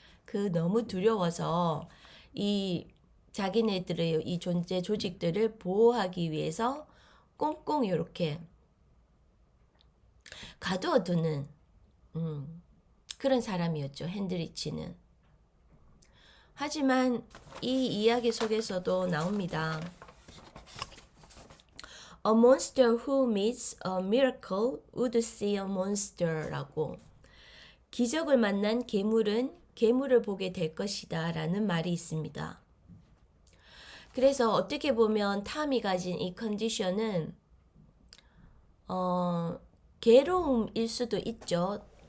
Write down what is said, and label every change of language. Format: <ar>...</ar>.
<ko>그 너무 두려워서 이 자기네들의 이 존재 조직들을 보호하기 위해서 꽁꽁 이렇게 가두어두는 그런 사람이었죠. 핸드리치는. 하지만 이 이야기 속에서도 나옵니다.</ko> <en>A monster who meets a miracle would see a monster</en> <ko>라고. 기적을 만난 괴물은 괴물을 보게 될 것이다 라는 말이 있습니다. 그래서 어떻게 보면 탐이 가진 이 컨디션은 괴로움일 수도 있죠.</ko>